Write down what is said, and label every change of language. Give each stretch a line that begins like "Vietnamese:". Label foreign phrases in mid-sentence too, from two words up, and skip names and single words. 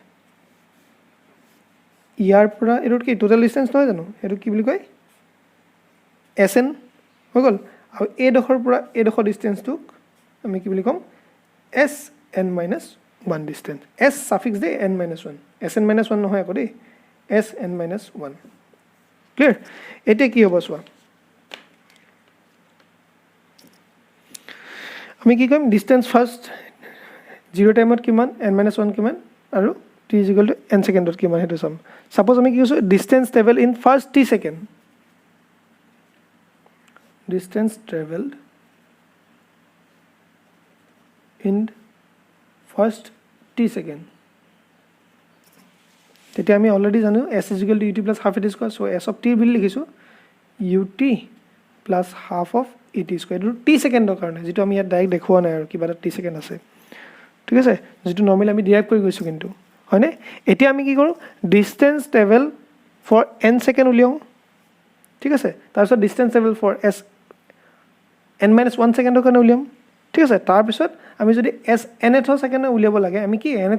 Assamese: ইয়াৰ পৰা এইটোত কি
English: total distance
Assamese: নহয় জানো এইটো কি বুলি কয় এছ এন হৈ গ'ল আৰু এইডোখৰ পৰা এইডোখৰ ডিষ্টেঞ্চটোক আমি কি বুলি ক'ম এছ এন মাইনাছ 1 ডিষ্টেঞ্চ এছ ছাফিক্স দেই n মাইনাছ 1 এছ এন মাইনাছ 1 নহয় আকৌ দেই এছ এন মাইনাছ 1 ক্লিয়াৰ এতিয়া কি হ'ব চোৱা আমি কি কৰিম
English: distance first
Assamese: 0 টাইমত কিমান n মাইনাছ 1 কিমান আৰু
English: t is equal to
Assamese: n ছেকেণ্ডত কিমান সেইটো চাম ছাপ'জ আমি কি কৈছোঁ
English: distance travel in first t second distance traveled in first t second
Assamese: তেতিয়া আমি অলৰেডি জানো
English: s is equal to ut plus half a t square so s of t
Assamese: বুলি লিখিছোঁ
English: ut plus half of at square
Assamese: এইটো t ছেকেণ্ডৰ কাৰণে যিটো আমি ইয়াত ডাইৰেক্ট দেখুওৱা নাই আৰু কিবা এটা t ছেকেণ্ড আছে ঠিক আছে যিটো নৰ্মেলি আমি ডিৰাইভ কৰি গৈছোঁ কিন্তু হয়নে এতিয়া আমি কি কৰোঁ
English: distance travel for n second
Assamese: উলিয়াওঁ ঠিক আছে তাৰপিছত
English: distance travel for s n minus 1 second
Assamese: কাৰণে উলিয়াম ঠিক আছে তাৰপিছত আমি যদি এছ nth ছেকেণ্ডৰ উলিয়াব লাগে আমি কি nth